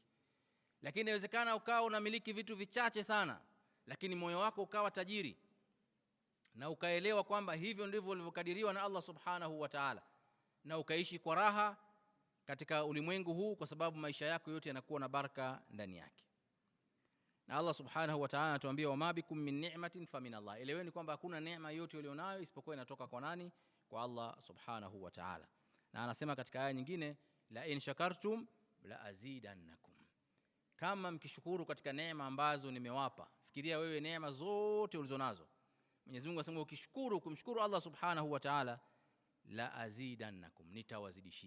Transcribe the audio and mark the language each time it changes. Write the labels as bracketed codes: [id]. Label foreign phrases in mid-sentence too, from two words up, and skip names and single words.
[sw] Lakini inawezekana ukawa unamiliki vitu vichache sana, lakini moyo wako ukawa tajiri, na ukaelewa kwamba hivyo ndivyo ulivyokadiriwa na Allah [ar] سبحانه وتعالى, [sw] na ukaishi kwa raha katika ulimwengu huu, kwa sababu maisha yako yote yanakuwa na baraka ndani yake. [ar] Na Allah سبحانه وتعالى anatuambia وما بكم من نعمة فمن الله, [sw] eleweni kwamba hakuna neema yote ulionayo isipokuwa inatoka kwa nani? Kwa Allah [ar] سبحانه وتعالى. [sw] Na anasema katika aya nyingine, [ar] لئن شكرتم لأزيدنكم, [sw] kama mkishukuru katika neema ambazo nimewapa. Fikiria wewe neema zote ulizonazo, Mwenyezi Mungu asema ukishukuru, kumshukuru Allah [ar] سبحانه وتعالى, لأزيدنكم, [sw] nitawazidishia.